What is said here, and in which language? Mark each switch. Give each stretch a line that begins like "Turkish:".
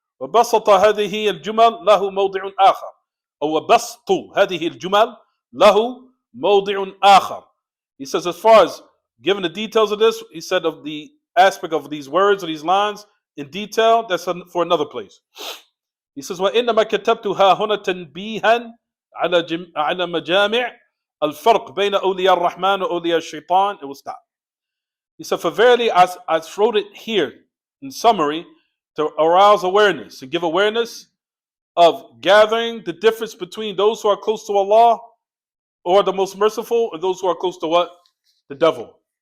Arabic: وَبَسَطَ هَذِهِ الْجُمَلْ لَهُ مَوْضِعٌ آخَرُ. أو وَبَسْطُ هَذِهِ الْجُمَلْ لَهُ مَوْضِعٌ آخَرُ.
English: He says, as far as given the details of this, he said of the aspect of these words or these lines in detail, that's for another place. He says,
Arabic: وَإِنَّمَا كَتَبْتُهَا هُنَا تَنْبِيهًا على مجامع الفرق بين أولياء الرحمن وأولياء الشيطان.
English: It will stop. He said, for verily I wrote it here in summary to arouse awareness, to give awareness of gathering the difference between those who are close to Allah or the most merciful and those who are close to what? The devil.